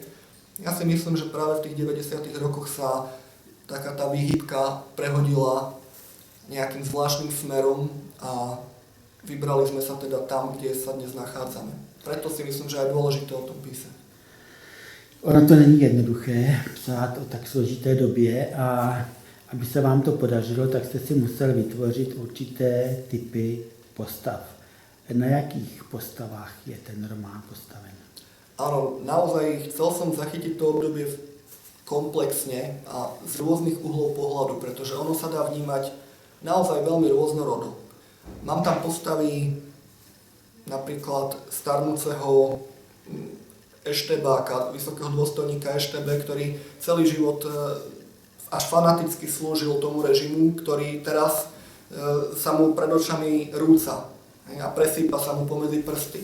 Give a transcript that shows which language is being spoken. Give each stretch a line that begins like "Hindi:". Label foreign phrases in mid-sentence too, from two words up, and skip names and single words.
Slovak: Ja si myslím, že práve v tých 90. rokoch sa taká tá výhybka prehodila nejakým zvláštnym smerom a vybrali sme sa teda tam, kde sa dnes nachádzame. Preto si myslím, že je dôležité o tom písať.
Czech: Ono to není jednoduché psát o tak složité době a aby se vám to podařilo, tak jste si musel vytvořit určité typy postav. Na jakých postavách je ten román postaven?
Slovak: Áno, naozaj chcel som zachytiť to obdobie komplexne a z rôznych uhlov pohľadu, pretože ono sa dá vnímať naozaj veľmi rôznorodo. Mám tam postavy napríklad starnúceho eštebáka, vysokého dôstojníka Eštebe, ktorý celý život až fanaticky slúžil tomu režimu, ktorý teraz sa mu pred očami rúca a presýpa sa mu pomedzi prsty.